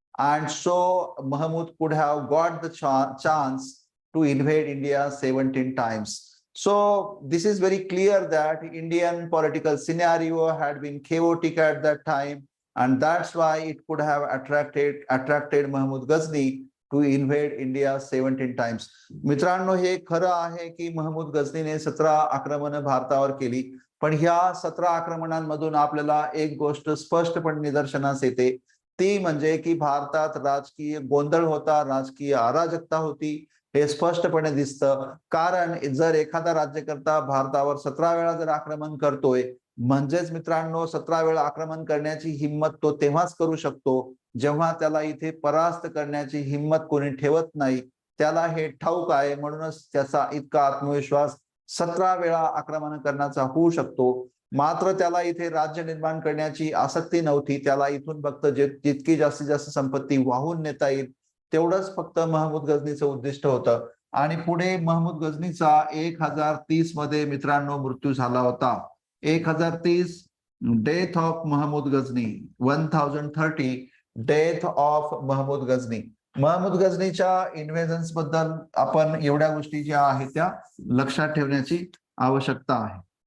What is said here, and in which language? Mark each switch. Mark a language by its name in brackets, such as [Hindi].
[English] And so Mahmud could have got the chance to invade India 17 times. So this is very clear that Indian political scenario had been chaotic at that time, and that's why it could have attracted Mahmud Ghazni to invade India 17 times. [Marathi] मित्रांनो, हे खरं आहे की महमूद गझनीने 17 आक्रमण भारतावर केली, पण ह्या 17 आक्रमणांमधून आपल्याला एक गोष्ट स्पष्टपणे निदर्शनास येते, ती म्हणजे की भारतात राजकीय गोंधळ होता, राजकीय अराजकता होती. हे स्पष्टपणे दिसतं, कारण जर एखादा राज्यकर्ता भारतावर 17 वेळा जर आक्रमण करतोय, म्हणजेच मित्रांनो 17 वेळा आक्रमण करण्याची हिंमत तो तेव्हाच करू शकतो जेव्हा त्याला इथे परास्त करण्याची हिंमत कोणी ठेवत नाही. त्याला हे ठाऊक आहे, म्हणूनच त्याचा इतका आत्मविश्वास 17 वेळा आक्रमण करण्याचा होऊ शकतो. मात्र त्याला इथे राज्य निर्माण करण्याची आसक्ती नव्हती. त्याला इथून फक्त जितकी जास्तीत जास्त संपत्ती वाहून नेता येईल तेवढंच फक्त महमूद गझनीचं उद्दिष्ट होतं. आणि पुढे महमूद गझनीचा 1030 मध्ये मित्रांनो मृत्यू झाला होता. [English] 1030 death of Mahmud Ghazni, 1030 death of Mahmud Ghazni. [Marathi] Mahmood गझनीच्या इन्व्हेजन्स बद्दल आपण एवढ्या गोष्टी ज्या आहेत त्या लक्षात ठेवण्याची आवश्यकता आहे.